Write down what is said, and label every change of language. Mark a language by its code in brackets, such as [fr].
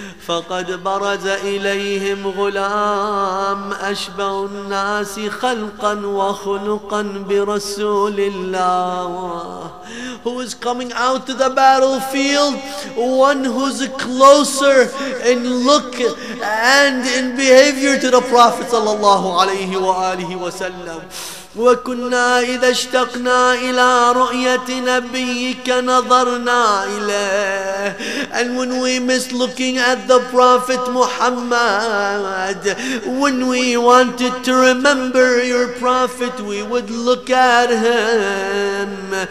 [ar] فقد برز إليهم غلام أشبه الناس خلقا وخلقا برسول الله, [en] who is coming out to the battlefield, one who's closer in look and in behavior to the Prophet sallallahu alaihi wasallam. [ar] وكنا إذا اشتقنا إلى رؤية نبيك نظرنا إليه. [en] And when we miss looking at the Prophet Muhammad, when we wanted to remember your Prophet, we would look at him.